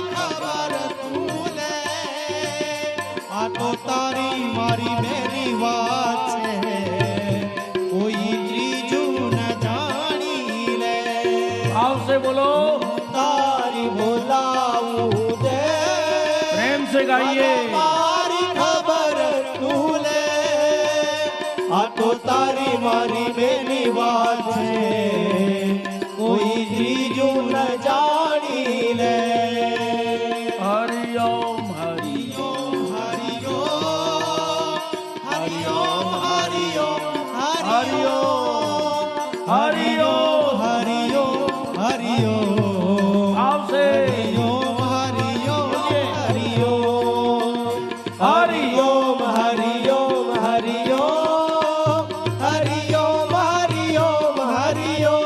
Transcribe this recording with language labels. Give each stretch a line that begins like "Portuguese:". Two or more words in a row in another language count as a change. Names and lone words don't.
Gujarati: ખબર તું લે આ તો તારી મારી મેરી વાત છે કોઈ ત્રીજું ન જાણી લે આવશે બોલો તારી બોલાવું દે
Hindi: પ્રેમ से गाइए
Gujarati: મારી ખબર તું લે આ તો તારી મારી મેરી વાત છે કોઈ ત્રીજું ન જાણી લે हरि ओम हरि ओम હરિ ઓમ હરિ ઓમ હરિ ઓમ हरि ओम હરિયો હરિયો હરિયો આવશે હરિયો હરિયો હરિયો હરિયો હરિયો હરિયો હરિયો હરિયો હરિયો